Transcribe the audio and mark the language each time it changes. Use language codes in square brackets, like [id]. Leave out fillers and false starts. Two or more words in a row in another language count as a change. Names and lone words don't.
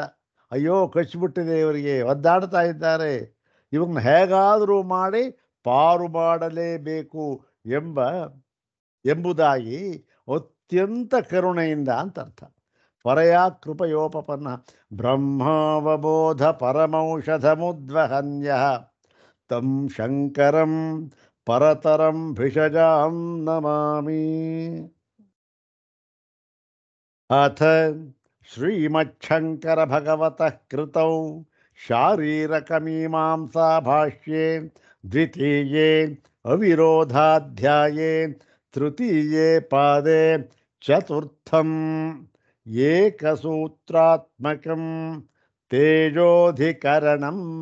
[kn] ಅಯ್ಯೋ, ಕಚ್ಚಿಬಿಟ್ಟಿದೆ, ಇವರಿಗೆ ಒದ್ದಾಡ್ತಾ ಇದ್ದಾರೆ, ಇವನ್ನ ಹೇಗಾದರೂ ಮಾಡಿ ಪಾರು ಮಾಡಲೇಬೇಕು ಎಂಬುದಾಗಿ ಅತ್ಯಂತ ಕರುಣೆಯಿಂದ ಅಂತ ಅರ್ಥ. [sa] ಪರಯಾ ಕೃಪಯೋಪಪನ್ನ ಬ್ರಹ್ಮಾವಬೋಧ ಪರಮೌಷಧಮುದ್ವಹನ್ಯ ತಂ ಶಂಕರಂ ಪರತರಂ ಭಿಷಜಾಂ ನಮಾಮಿ. ಅಥ ಶ್ರೀಮಚ್ಛಂಕರ ಭಗವತಃ ಕೃತೌ ಶಾರೀರಕಮೀಮಾಂಸಾ ಭಾಷ್ಯೆ ದ್ವಿತೀಯೇ ಅವಿರೋಧಾಧ್ಯಾಯೇ ತೃತೀಯೇ ಪಾದೆ ಚತುರ್ಥಂ ಏಕಸೂತ್ರಾತ್ಮಕಂ ತೇಜೋಧಿಕರಣಂ.